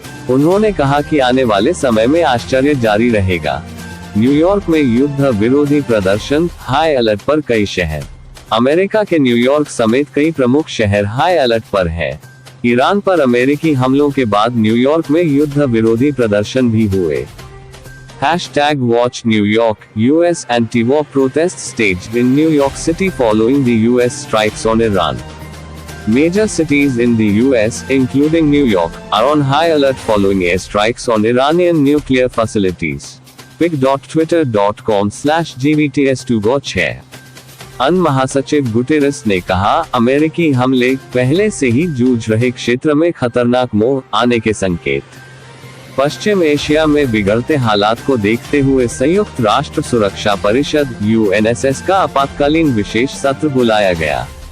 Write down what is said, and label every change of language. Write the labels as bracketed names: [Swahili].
[Hindi] उन्होंने कहा कि आने वाले समय में आश्चर्य जारी रहेगा। न्यूयॉर्क में युद्ध विरोधी प्रदर्शन, हाई अलर्ट पर कई शहर। अमेरिका के न्यूयॉर्क समेत कई प्रमुख शहर हाई अलर्ट पर हैं। ईरान पर अमेरिकी हमलों के बाद न्यूयॉर्क में युद्ध विरोधी प्रदर्शन भी हुए। [English] #Watch New York, US anti-war protests staged in New York City following the US strikes on Iran. Major cities in the US, including New York, are on high alert following airstrikes on Iranian nuclear facilities. pic.twitter.com/gbts2watch है। [Hindi] UN महासचिव Guterres ने कहा, अमेरिकी हमले पहले से ही जूझ रहे क्षेत्र में खतरनाक मोड़ आने के संकेत। पश्चिम एशिया में बिगड़ते हालात को देखते हुए संयुक्त राष्ट्र सुरक्षा परिषद यूएनएसएस का आपातकालीन विशेष सत्र बुलाया गया।